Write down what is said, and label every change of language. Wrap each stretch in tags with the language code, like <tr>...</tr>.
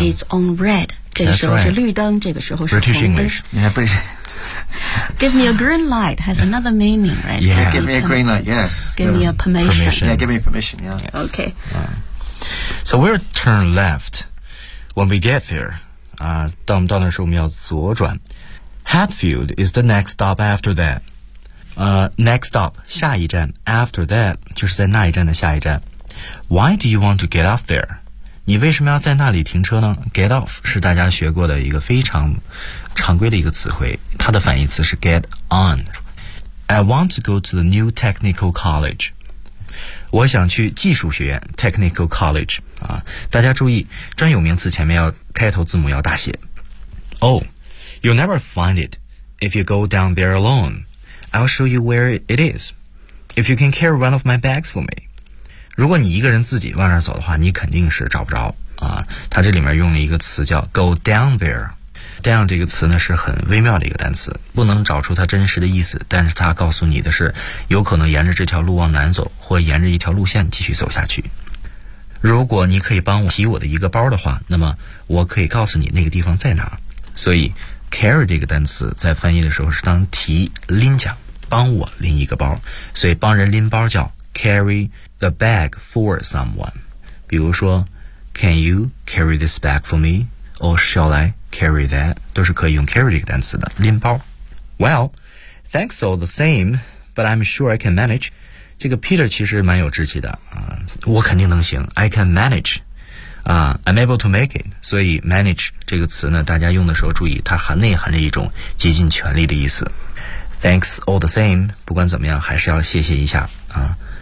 <en>it's on red.</en> <zh>这个时候是绿灯、这个时候是红灯。</zh> <en>British English. Yeah, British. Give me a green light has another meaning, right? Yeah, give me a green light, yes. Give me a permission. Yeah, give me permission, yeah. Yes. Okay. Yeah. So we'll turn left when we get there.</en> <zh>到我们到那时候我们要左转。</zh> <en>Hatfield is the next stop after that. Next stop,</en> <zh>下一站</zh> <en>after that,</en> <zh>就是在那一站的下一站。</zh> <en>Why do you want to get off there?</en> <zh>你为什么要在那里停车呢 ?Get off 是大家学过的一个非常常规的一个词汇。它的反义词是 get on。</zh> <en>I want to go to the new technical college.</en> <zh>我想去技术学院 ,technical college.、啊、大家注意专有名词前面要开头字母要大写。</zh> <en>Oh, you'll never find it if you go down there alone. I'll show you where it is. If you can carry one of my bags for me.</en> <zh>如果你一个人自己往那儿走的话你肯定是找不着啊。他这里面用了一个词叫 go down there。 down 这个词呢是很微妙的一个单词不能找出它真实的意思但是它告诉你的是有可能沿着这条路往南走或沿着一条路线继续走下去。如果你可以帮我提我的一个包的话那么我可以告诉你那个地方在哪。所以 carry 这个单词在翻译的时候是当提拎奖帮我拎一个包。所以帮人拎包叫 carry,</zh> <en>The bag for someone.</en> <zh>比如说</zh> <en>Can you carry this bag for me? Or shall I carry that?</en> <zh>都是可以用 carry 这个单词的拎包</zh> <en>Well, thanks all the same But I'm sure I can manage</en> <zh>这个 Peter 其实蛮有志气的、我肯定能行</zh> <en>I can manage、I'm able to make it</en> <zh>所以 manage 这个词呢大家用的时候注意它含内含着一种竭尽全力的意思</zh> <en>Thanks all the same</en> <zh>不管怎么样还是要谢谢一下啊。</zh>